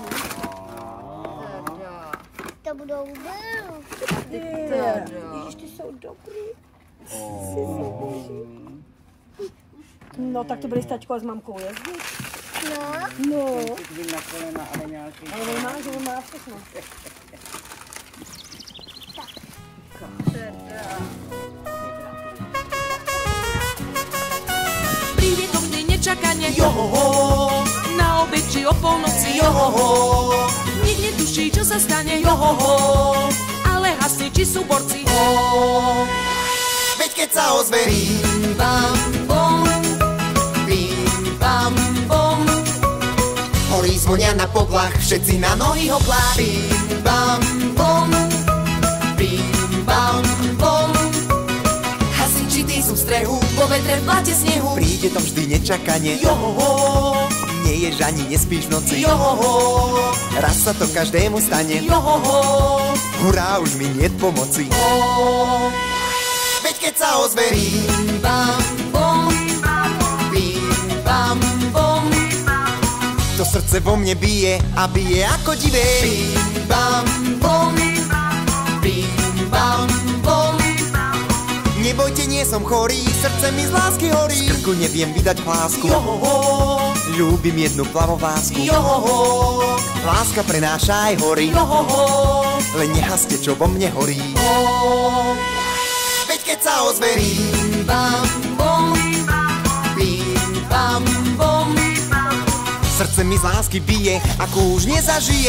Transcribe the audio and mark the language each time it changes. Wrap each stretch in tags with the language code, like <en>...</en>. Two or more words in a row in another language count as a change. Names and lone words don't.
<cs>To budou brusle. Víš, ty jsou dobrý. No, tak to byli s tačkou a s mamkou jezdit. No. No. Na kolena, ale nějaký... Ale nemá, že on má všechno.</cs> <sk>Príde to vždy nečakane, johoho, na obed či o polnoci, johoho, nik netuší, čo sa stane, johoho, ale hasne, či sú borci, Veď keď sa ozve bim bam bom, bim bam bom, horí zvonia na podlach, všetci na nohy hoplá. Bim bam bom, bim bam bom, hasiči tí sú v strehu, vo vetre v blate snehu. Príde to vždy nečakane, johoho, neješ ani nespíš v noci, johoho, raz sa to každému stane, johoho, hurá, už mi niet pomoci. Veď keď sa ozve bim bam bom, bim bam bom, to srdce vo mne bije a bije ako divé. Bim bam bom, bim bam bom, nebojte, nie som chorý, srdce mi z lásky horí. Z krku neviem vydať hlásku, johoho, ľúbim jednu plavovásku, johoho, láska prenáša aj hory, johoho, len nehasne, čo vo mne horí. Veď keď sa ozve bim bam bom, bim bam bom, srdce mi z lásky bije, ako už nezažijem.</sk>